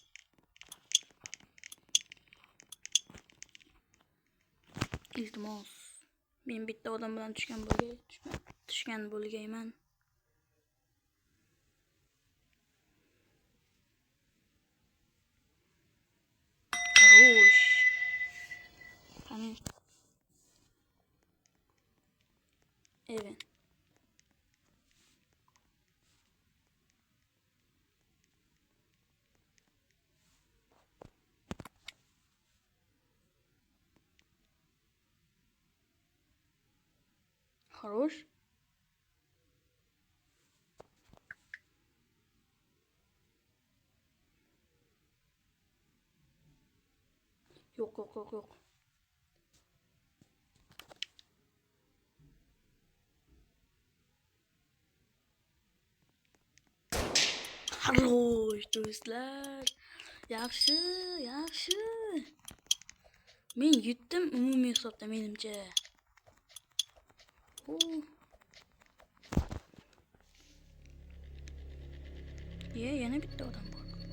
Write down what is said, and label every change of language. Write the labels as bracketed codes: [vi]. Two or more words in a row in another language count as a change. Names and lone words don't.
[uz] Iltimos. Men bitta odam bilan tushgan bo'lgayman. Xo'sh. Qani. Evet. Хорош. Yok. Хорош do'stlar. Yaxshi. Men yutdim umumiy hisobda menimcha. Yana bitta odam bor.